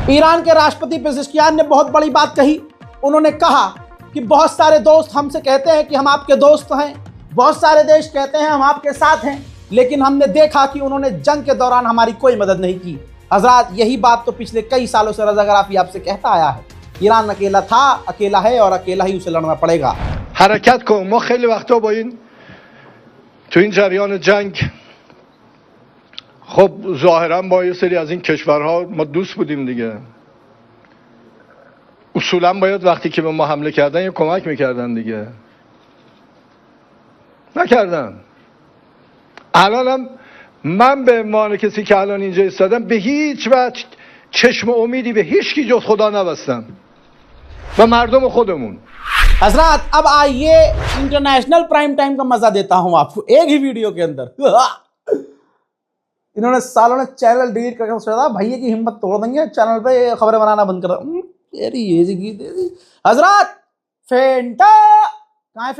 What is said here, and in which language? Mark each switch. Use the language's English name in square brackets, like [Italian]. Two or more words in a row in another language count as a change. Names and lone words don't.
[Hindi] ईरान के राष्ट्रपति पेजेश्कियान ने बहुत बड़ी बात कही। उन्होंने कहा कि बहुत सारे दोस्त हमसे कहते हैं कि हम आपके दोस्त हैं, बहुत सारे देश कहते हैं हम आपके साथ हैं, लेकिन हमने देखा कि उन्होंने जंग के दौरान हमारी कोई मदद नहीं की। हजरात, यही बात तो पिछले कई सालों से रज़ा गराफी आपसे कहता आया है। ईरान अकेला था, अकेला है और अकेला ही उसे लड़ना पड़ेगा। [Persian] حرکت کن. ما خیلی وقتا با این تو این جریان جنگ خب ظاهرا با یه سری از این کشورها ما دوست بودیم دیگه. اصولا باید وقتی که به ما حمله کردن یه کمک میکردن دیگه. نکردن. الانم من به عنوان کسی که الان اینجا ایستادم به هیچ وجه چشم امیدی به هیچ کی جز خدا نبستم و مردم خودمون. [Hindi] हजरात, अब आइए [English] international prime time [Hindi] का मजा देता हूं आपको एक ही वीडियो के अंदर। इन्होंने सालों ने चैनल डिलीट करके सोचा था भैया की हिम्मत तोड़ देंगे, चैनल पे खबरें बनाना बंद कर। तेरी ये जी हजरात, फेंटा कहाँ है?